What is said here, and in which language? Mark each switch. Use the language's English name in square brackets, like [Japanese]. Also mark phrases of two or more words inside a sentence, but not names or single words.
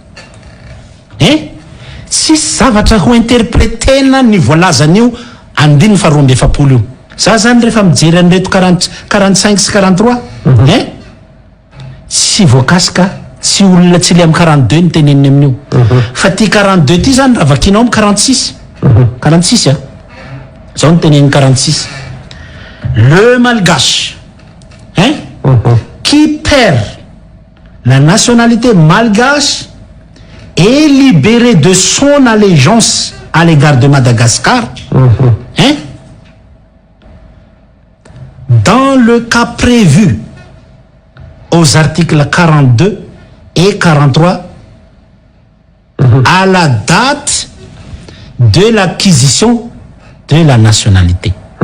[Malagasy] tsisy zavatra ho interprétena ny voalazan'io andiny fa 2 io za zany rehefa mijery an'reto 45 sy 43 tsy voakasika tsy olona tsy le amy 42 ny teneniny amin'io fa ty 42 ty zany raha vakinao amy 46 46 zao ny teneniny 46 [French] le malgache qui perd la nationalité malgache est libéré de son allégeance à l'égard de Madagascar dans le cas prévu aux articles 42 et 43 à la date de l'acquisition de la nationalité.